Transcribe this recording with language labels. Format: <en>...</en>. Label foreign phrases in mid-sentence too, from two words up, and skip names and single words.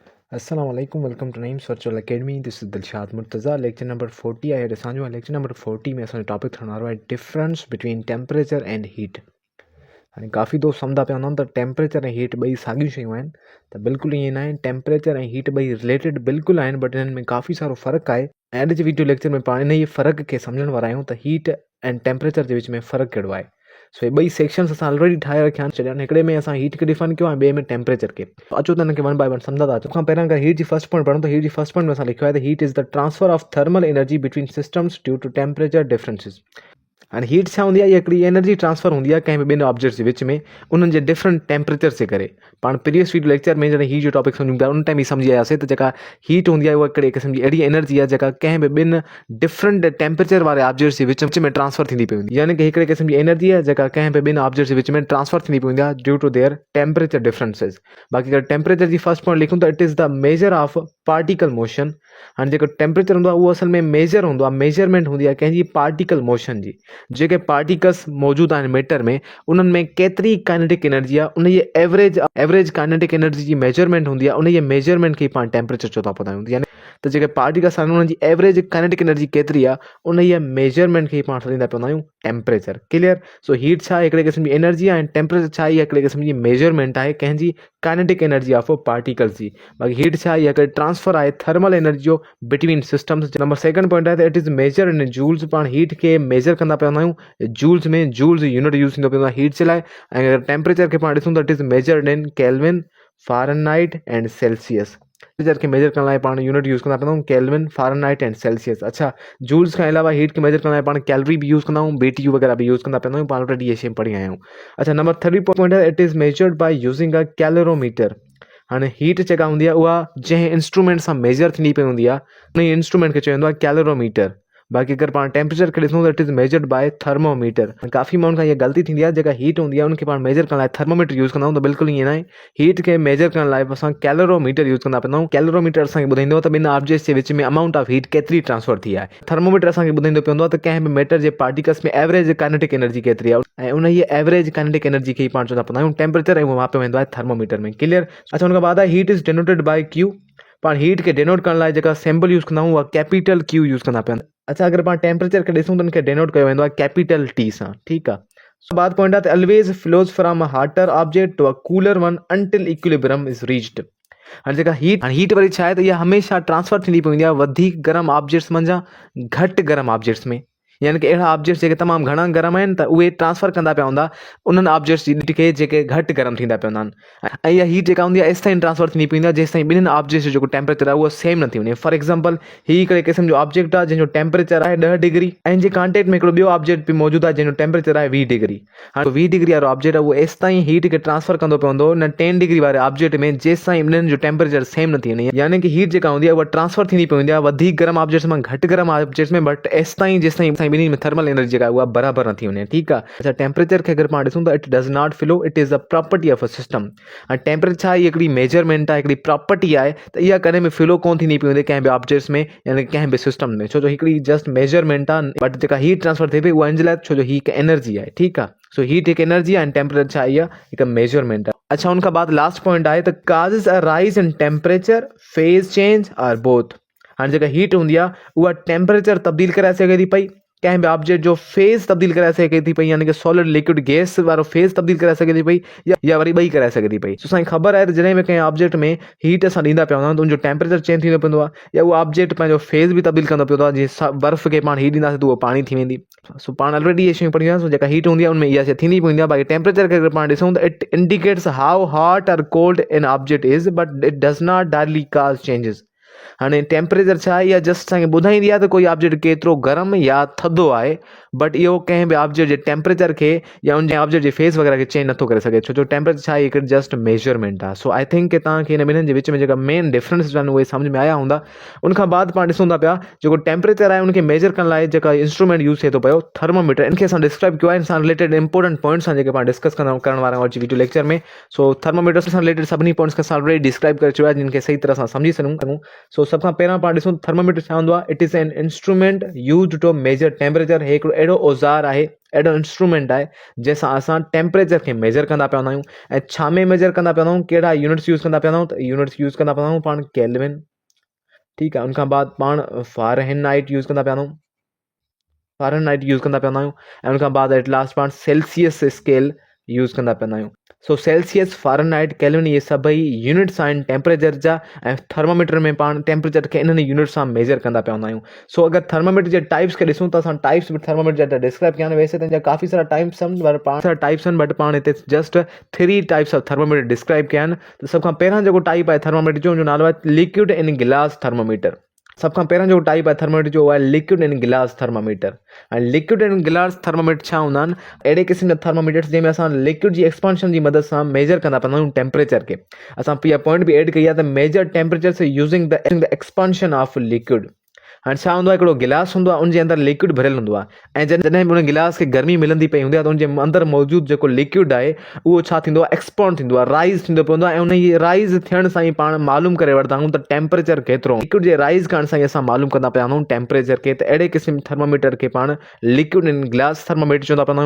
<en>Assalamu alaikum, welcome to Naeem's Virtual Academy. This is Dilshad Murtaza. Lecture number 40</en> <sd>आहे असांजो</sd> <en>lecture number 40</en> <sd>में असांजो टॉपिक थियण वारो आहे</sd> <en>difference between temperature and heat.</en> <sd>हाणे काफ़ी दोस्त सम्झा पिया हूंदा त टेम्परेचर ऐं हीट ॿई साॻियूं शयूं आहिनि, त बिल्कुलु ईअं न आहिनि। टेम्परेचर ऐं हीट ॿई रिलेटेड बिल्कुलु आहिनि, बट इन्हनि में काफ़ी सारो फ़र्क़ु आहे। ऐं अॼु जे</sd> <en>video lecture</en> <sd>में पाण इन ई फ़र्क़ु खे सम्झण वारा आहियूं त हीट ऐं टेम्परेचर जे विच में फ़र्क़ु कहिड़ो आहे। सो ये ॿई सेक्शन्स असां ऑलरेडी ठाहे रखिया आहिनि। छॾिया हिकिड़े में असां हीट खे डिफाइन कयो ऐं ॿिए में टेम्परेचर खे। अचो त हिनखे</sd> <en>one by one</en> <sd>सम्झंदा अचो। खां पहिरियां अगरि हीट जी</sd> <en>first point</en> <sd>पढ़ूं त हीट जी</sd> <en>first point</en> <sd>में असां लिखियो आहे त</sd> <en>heat is the transfer of thermal energy between systems due to temperature differences.</en> <sd>हाणे हीट छा हूंदी आहे? इहा हिकिड़ी</sd> <en>energy transfer</en> <sd>हूंदी आहे कंहिं बि ॿिनि ऑब्जेक्ट्स जे विच में, उन्हनि जे</sd> <en>different temperature</en> <sd>जे करे। पाण</sd> <en>previous video lecture</en> <sd>में जॾहिं हीट जो टॉपिक सम्झूं पिया उन टाइम ई सम्झी आयासीं त जेका हीट हूंदी आहे उहा हिकिड़ी क़िस्म जी अहिड़ी एनर्जी आहे जेका कंहिं बि ॿिनि</sd> <en>different temperature</en> <sd>वारे ऑब्जेक्ट्स जे विच में ट्रांसफर थींदी पई हूंदी, यानी कि हिकिड़े क़िस्म जी एनर्जी आहे जेका कंहिं बि ॿिनि ऑब्जेक्ट्स जे विच में ट्रांसफर थींदी पई हूंदी आहे</sd> <en>due to their temperature differences.</en> <sd>बाक़ी अगरि टेम्परेचर जी</sd> <en>first point</en> <sd>लिखूं त</sd> <en>it is the measure of particle motion.</en> <sd>हाणे जेको टेम्परेचर हूंदो आहे उहो असल में मेजर हूंदो आहे, मेजरमेंट हूंदी आहे कंहिंजी</sd> <en>particle motion</en> <sd>जी। जेके पार्टिकल्स मौजूदु आहिनि मैटर में, उन्हनि में केतिरी</sd> <en>kinetic energy</en> <sd>आहे, उन जी</sd> <en>average kinetic energy</en> <sd>जी मेजरमेंट हूंदी आहे। उन जे मेजरमेंट खे पाण टेम्परेचर चौथा पता हूंदी आहे। त जेके पार्टिकल्स आहिनि उन्हनि जी</sd> <en>average kinetic energy</en> <sd>केतिरी आहे, उन जी मेजरमेंट खे पाण सॾींदा पवंदा आहियूं टेम्परेचर। क्लियर? सो हीट छा आहे? हिकिड़े क़िस्म जी एनर्जी आहे, ऐं टेम्परेचर छा आहे? इहा हिकिड़े क़िस्म जी मेजरमेंट आहे कंहिंजी</sd> <en>kinetic energy of particles</en> <sd>जी। बाक़ी हीट छा आहे? इहा हिकिड़ी ट्रांसफर आहे</sd> <en>thermal energy</en> <sd>जो</sd> <en>between systems. number second point</en> <sd>आहे त</sd> <en>it is measure in joules.</en> <sd>पाण हीट खे मेजर कंदा पवंदा आहियूं जूल्स में।</sd> <en>joules unit use</en> <sd>थींदो पवंदो आहे हीट जे लाइ। ऐं अगरि टेम्परेचर खे पाण ॾिसूं त</sd> <en>it is measured in kelvin, fahrenheit and celsius.</en> <sd>टेम्परेचर खे मेजर करण लाइ पाण</sd> <en>unit use</en> <sd>कंदा पवंदा आहियूं</sd> <en>kelvin, fahrenheit and celsius.</en> <sd>अच्छा, जूल्स खां अलावा हीट खे मेजर करण लाइ पाण कैलोरी बि यूज़ कंदा आहियूं, BTU वग़ैरह भी यूज़ कंदा पवंदा आहियूं। पाण ऑलरेडी इहे शयूं पढ़ी आया आहियूं। अच्छा,</sd> <en>number third point</en> <sd>आहे</sd> <en>it is measured by using a calorimeter.</en> <sd>हाणे हीट जेका हूंदी आहे उहा जंहिं इंस्ट्रूमेंट सां मेजर थींदी पई हूंदी आहे उन इंस्ट्रूमेंट खे चवंदो आहे कैलोरीमीटर। बाक़ी अगरि पाण टेम्परेचर खे ॾिसूं त</sd> <en>it is measured by thermometer.</en> <sd>काफ़ी माण्हुनि खां इहा ग़लती थींदी आहे, जेका हीट हूंदी आहे उनखे पाण मेजर करण लाइ</sd> <en>thermometer use</en> <sd>कंदा आहियूं, त बिल्कुलु ईअं न आहे। हीट खे मेजर करण लाइ असां</sd> <en>calorimeter use</en> <sd>कंदा पवंदा आहियूं। कैलोरीमीटर असांखे ॿुधाईंदो त ॿिनि ऑब्जेक्ट्स जे विच में</sd> <en>amount of heat</en> <sd>केतिरी ट्रांसफर थी आहे। थर्मोमीटर असांखे ॿुधाईंदो पवंदो आहे त कंहिं बि मैटर जे पार्टिकल्स में</sd> <en>average kinetic energy</en> <sd>केतिरी आहे, ऐं उन जी</sd> <en>average kinetic energy</en> <sd>खे पाण चवंदा पवंदा आहियूं टेम्परेचर, ऐं उहो मापियो वेंदो आहे थर्मोमीटर में। क्लियर? अच्छा, हुन खां बाद आहे</sd> <en>heat is denoted by Q.</en> <sd>पाण हीट खे डिनोट करण लाइ जेका</sd> <en>symbol use</en> <sd>कंदा आहियूं उहा</sd> <en>capital Q use</en> <sd>कंदा पिया। अच्छा, अगरि पाण टेम्परेचर खे ॾिसूं त उनखे डिनोट कयो वेंदो आहे</sd> <en>capital T</en> <sd>सां। ठीकु आहे। सो बाद पॉइंट आहे त</sd> <en>always flows from a hotter object to a cooler one until equilibrium is reached.</en> <sd>हाणे जेका हीट वरी छा आहे त इहा हमेशह ट्रांसफर थींदी पई हूंदी आहे वधीक गर्म ऑब्जेक्ट्स मंझां घटि गर्म ऑब्जेक्ट्स में। यानी कि अहिड़ा ऑब्जेक्ट्स जेके तमामु घणा गर्म आहिनि त उहे ट्रांसफर कंदा पिया हूंदा उन्हनि ऑब्जेक्ट्स जी खे जेके घटि गर्म थींदा पिया हूंदा आहिनि। ऐं इहा हीट जेका हूंदी आहे एसिताईं ट्रांसफर थींदी पई हूंदी आहे जेसिताईं ॿिन्हिनि ऑब्जेक्ट्स जो जेको टेम्परेचर आहे उहो सेम न थी वञे।</sd> <en>for example,</en> <sd>हीअ हिकिड़े क़िस्म जो ऑब्जेक्ट आहे जंहिंजो टेम्परेचर आहे 10 डिग्री, ऐं जे कॉन्टेक्ट में हिकिड़ो ॿियो ऑब्जेक्ट बि मौजूदु आहे जंहिंजो टेम्परेचर आहे 20 डिग्री। हाणे 20 डिग्री वारो ऑब्जेक्ट आहे उहो एसिताईं हीट खे ट्रांसफर कंदो पवंदो न 10 डिग्री वारे ऑब्जेक्ट में जेसिताईं ॿिन्हिनि जो टेम्परेचर सेम न थी वञे। यानी कि हीट जेका हूंदी आहे उहा ट्रांसफर थींदी पई हूंदी आहे वधीक गर्म ऑब्जेक्ट्स में घटि गर्म ऑब्जेक्ट्स में, बट जेसिताईं ॿिन्हिनि में थर्मल एनर्जी जेका उहा बराबरि न थी वञे। ठीकु आहे। अच्छा, टेम्परेचर खे अगरि पाण ॾिसूं त</sd> <en>it does not flow, it is a property of a system.</en> <sd>ऐं टेम्परेचर छा आहे? हिकिड़ी मेजरमेंट आहे, हिकिड़ी प्रॉपर्टी आहे, त इहा कॾहिं बि फ्लो कोन थींदी पई हूंदी कंहिं बि ऑब्जेक्ट्स में, यानी कंहिं बि सिस्टम में। छो जो हिकिड़ी</sd> <en>just measurement</en> <sd>आहे, बट जेका</sd> <en>heat transfer</en> <sd>थिए पई उहा इन जे लाइ, छो जो हीअ हिकु एनर्जी आहे। ठीकु आहे। सो हीट हिकु एनर्जी आहे ऐं टेम्परेचर छा आहे? इहा हिकु मेजरमेंट आहे। अच्छा, उनखां बाद</sd> <en>last point</en> <sd>आहे त</sd> <en>causes a rise in temperature, phase change or both.</en> <sd>हाणे जेका हीट हूंदी आहे उहा टेम्परेचर तब्दील कराए सघे थी पई, कंहिं बि ऑब्जेक्ट जो फेज़ तब्दील कराए सघे थी पई, यानी कि</sd> <en>solid liquid gas</en> <sd>वारो फेज़ तब्दील कराए सघे थी पई, या वरी ॿई कराए सघे थी पई। सो असांखे ख़बर आहे त जॾहिं बि कंहिं ऑब्जेक्ट में हीट असां ॾींदा पिया हूंदा आहियूं त उनजो</sd> <en>temperature change</en> <sd>थींदो पवंदो आहे, या उहो ऑब्जेक्ट पंहिंजो फेज़ बि तब्दील कंदो पवंदो आहे। जीअं बर्फ़ खे पाण हीट ॾींदासीं त उहो पाणी थी वेंदी। सो पाण ऑलरेडी इहे शयूं पढ़ी आहे। सो जेका हीट हूंदी आहे उनमें इहा शइ थींदी पवंदी आहे। बाक़ी टेम्परेचर खे अगरि पाण ॾिसूं त</sd> <en>it indicates how hot or cold an object is, but it does not directly cause changes.</en> <sd>हाणे टेम्परेचर छा आहे? इहा जस्ट असांखे ॿुधाईंदी आहे त कोई ऑब्जेक्ट केतिरो गर्म या थधो आहे, बट इहो कंहिं बि ऑब्जेक्ट जे टेम्परेचर खे या उन जे ऑब्जेक्ट जे फेस वग़ैरह खे चेंज नथो करे सघे, छो जो टेम्परेचर छा आहे? हिकु</sd> <en>just measurement</en> <sd>आहे। सो</sd> <en>I think</en> <sd>कि तव्हांखे हिन ॿिन्हिनि जे विच में जेका</sd> <en>main difference</en> <sd>आहिनि उहे सम्झ में आया हूंदा। उनखां बाद पाण ॾिसूं था पिया जेको टेम्परेचर आहे उनखे मेजर करण लाइ जेका</sd> <en>instrument use</en> <sd>थिए थो पियो थर्मोमीटर, इनखे असां डिस्क्राइब कयो आहे। इन सां</sd> <en>related important points</en> <sd>आहिनि जेके पाण डिस्कस करण वारा आहियूं</sd> <en>video lecture</en> <sd>में। सो थर्मोमीटर सां रिलेटेड सभिनी पॉइंट्स खे असां ऑलरेडी डिस्क्राइब करे चुका आहे जिनखे सही तरह सां सम्झी सघूं। सो सभ खां पहिरियां पाण ॾिसूं थर्मोमीटर छा हूंदो आहे?</sd> <en>it is an instrument used to measure temperature.</en> <sd>हे हिकिड़ो अहिड़ो औज़ार आहे, अहिड़ो इंस्ट्रूमेंट आहे जंहिंसां असां टेम्परेचर खे मेजर कंदा पिया हूंदा आहियूं। ऐं छा में मेजर कंदा पिया हूंदा आहियूं, कहिड़ा</sd> <en>units use</en> <sd>कंदा पिया हूंदा आहियूं, त</sd> <en>units use</en> <sd>कंदा पिया हूंदा आहियूं पाण केल्विन, ठीकु आहे। उनखां बाद पाण</sd> <en>fahrenheit use</en> <sd>कंदा पिया हूंदा आहियूं,</sd> <en>fahrenheit use</en> <sd>कंदा पिया हूंदा आहियूं। ऐं उनखां बाद</sd> <en>at last</en> <sd>पाण</sd> <en>celsius scale use</en> <sd>कंदा पिया आहियूं। सो</sd> <en>celsius, fahrenheit, kelvin</en> <sd>इहे सभई यूनिट्स आहिनि टेम्परेचर जा। ऐं थर्मामीटर में पाण टेम्परेचर खे इन्हनि यूनिट सां मेजर कंदा पिया हूंदा आहियूं। सो अगरि थर्मामीटर जे टाइप्स खे ॾिसूं त असां टाइप्स बि थर्मामीटर जा डिस्क्राइब कया आहिनि। वैसे त हिन जा काफ़ी सारा टाइप्स आहिनि, पर पाण सारा टाइप्स आहिनि, बट पाण हिते</sd> <en>just 3 types of thermometer</en> <sd>डिस्क्राइब कया आहिनि। त सभ खां पहिरियों जेको टाइप आहे थर्मामीटर जो, उनजो नालो आहे</sd> <en>liquid in glass thermometer.</en> <sd>सभ खां पहिरियों जेको टाइप आहे थर्मामीटर जो, उहो आहे</sd> <en>liquid in glass thermometer.</en> <sd>ऐं</sd> <en>liquid in glass thermometer</en> <sd>छा हूंदा आहिनि, अहिड़े क़िस्म जा थर्मामीटर्स जंहिंमें असां लिक्विड जी एक्सपांशन जी मदद सां मेजर कंदा पिया आहियूं टेम्परेचर खे। असां इहा पॉइंट बि एड कई आहे त</sd> <en>measure temperature using the expansion of liquid.</en> <sd>हाणे छा हूंदो आहे, हिकिड़ो गिलास हूंदो आहे, उनजे अंदरि लिक्विड भरियल हूंदो आहे। ऐं जॾहिं बि उन गिलास खे गर्मी मिलंदी पई हूंदी आहे, त उनजे अंदरि मौजूदु जेको लिक्विड आहे उहो छा थींदो आहे, एक्सपांड थींदो आहे, राइज़ थींदो पवंदो आहे। ऐं उन जी राइज़ थियण सां ई पाण मालूम करे वठंदा आहियूं त टेम्परेचर केतिरो। लिक्विड जे राइज़ करण सां ई असां मालूम कंदा पिया आहियूं टेम्परेचर खे। त अहिड़े क़िस्म थर्मामीटर खे पाण</sd> <en>liquid in glass thermometer</en> <sd>चवंदा पिया आहियूं।</sd>